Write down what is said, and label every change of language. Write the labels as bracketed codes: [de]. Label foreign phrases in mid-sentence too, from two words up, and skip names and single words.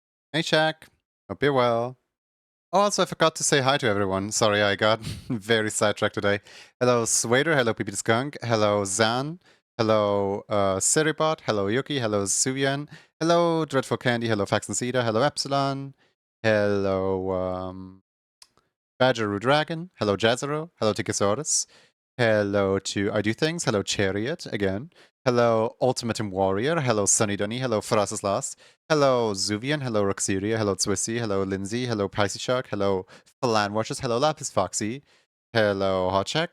[en] Hey, Shaq. Hope you're well. Oh, also, I forgot to say hi to everyone. Sorry, I got very sidetracked today. Hello, Swader. Hello, PP the Skunk. Hello, Zan. Hello, Seribot. Hello, Yuki. Hello, Suvian. Hello, Dreadful Candy. Hello, Faxon Cedar. Hello, Epsilon. Hello, Badgeroo Dragon. Hello, Jazero. Hello, Tikosaurus. Hello to I Do Things. Hello, Chariot again. Hello, Ultimatum Warrior. Hello, Sunny Dunny. Hello, Fras's Last. Hello, Zuvian. Hello, Roxeria. Hello, Twissy. Hello, Lindsay. Hello, Pisces Shark. Hello, Falan Watchers. Hello, Lapis Foxy. Hello, Hotcheck.